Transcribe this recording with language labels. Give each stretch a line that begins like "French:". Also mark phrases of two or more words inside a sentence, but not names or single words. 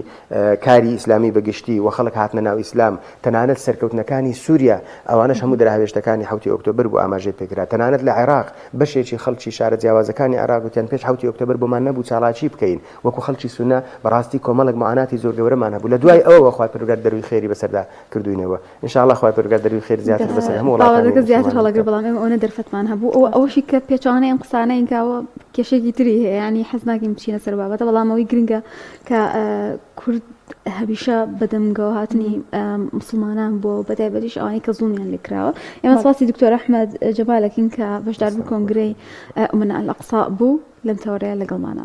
Central Kurdish: کاری ئیسلامی بەگشتی و خەڵک هاتنە ناو ئیسلام تەنانەت سەرکەوتنەکانی سووریا ئەوانەش هەموو دراهێشتەکانی 7 ئۆکتۆبەر بۆ ئاماژەی پێکرا تەنانەت لە عێراق بەشێکی خەڵکی شارە جیاوازەکانی عێراق وتیان پێش 7 ئۆکتۆبەر بۆمان نەبوو چالاکی بکەین وەکو خەڵکی سونە بەڕاستی کۆمەڵێک معاناتی زۆر گەورەمان هەبوو لە دوای ئەوەوە خوای پەروەردگار دەروی خێری بەسەردا کردوینەوە
Arabic: ان شاء الله
Central Kurdish: خوای پەروەردگار دەروی خێر زیاتر بەسەر هەموو وڵاتانی زیاتر هەڵەگر بەڵام ئێمە ئەوە دەرفەتمان هەبوو ئەوەشی کە پێچوانەی ئەم قسانەی کاوە کێشێکی تری هەیە ینی حەز ناکەین بچینە سەر بابەتە بەڵام ئەوەی گرنگە کە کورد هەمیشە بەدەمگەوە هاتنی مسلمانان بۆ بەتایبەتیش ئەوانەی کە زوڵمیان لێکراوە ئێمە سپاسی دکتۆر ئەحمەد جەبالەکەین کە بەشدار بوو کۆنگرەی ئومەنە ئەلەقسا بوو لەم تەوەرەیە لەگەڵمانە بوو